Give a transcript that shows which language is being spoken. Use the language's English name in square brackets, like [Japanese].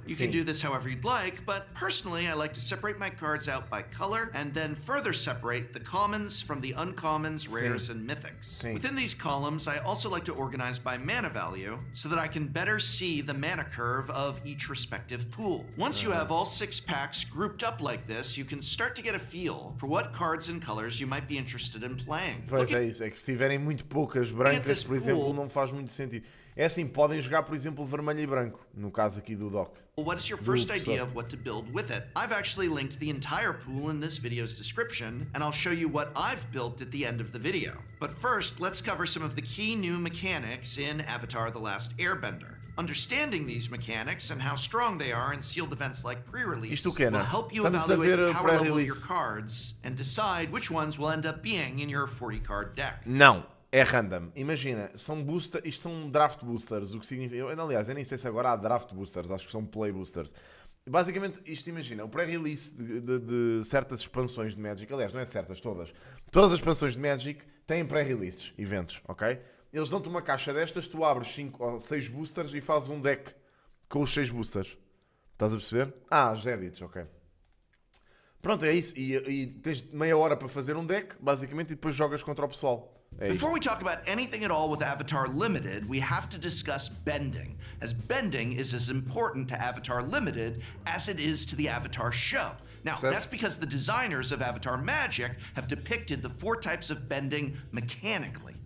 [English] You can do this however you'd like, but personally I like to separate my cards out by color and then further separate the commons from the uncommons, rares, and mythics. Within these columns, I also like to organize by mana value so that I can better see the mana curve of each respective pool. Once you have all 6 packs grouped up like this, you can start to get a feel for what cards and colors you might be interested in playing. playing. [Portuguese] Pois é isso, é que se tiverem muito poucas brancas, por exemplo, não faz muito sentido. É assim, podem jogar, por exemplo, vermelho e branco, no caso aqui do Doc. [English] Well, what is your first idea of what to build with it? I've actually linked the entire pool in this video's description, and I'll show you what I've built at the end of the video. But first, let's cover some of the key new mechanics in Avatar: The Last Airbender. Understanding these mechanics and how strong they are in sealed events like pre-release will help you evaluate the power level of your cards and decide which ones will end up being in your 40-card deck. [Portuguese] Não, é random. Imagina, isto são draft boosters, o que significa... Aliás, eu nem sei se agora há draft boosters, acho que são play boosters. Basicamente, isto imagina, o pré-release de certas expansões de Magic, aliás, não é certas, todas as expansões de Magic têm pré-releases, eventos, ok? Eles dão-te uma caixa destas, tu abres 5 ou 6 boosters e fazes um deck com os 6 boosters. Estás a perceber? Os edits, ok. Pronto, é isso. E tens meia hora para fazer um deck, basicamente, e depois jogas contra o pessoal. [English] Before we talk about anything at all with Avatar Limited, we have to discuss bending, as bending is as important to Avatar Limited as it is to the Avatar show. Now, that's because the designers of Avatar Magic have depicted the 4 types of bending mechanically.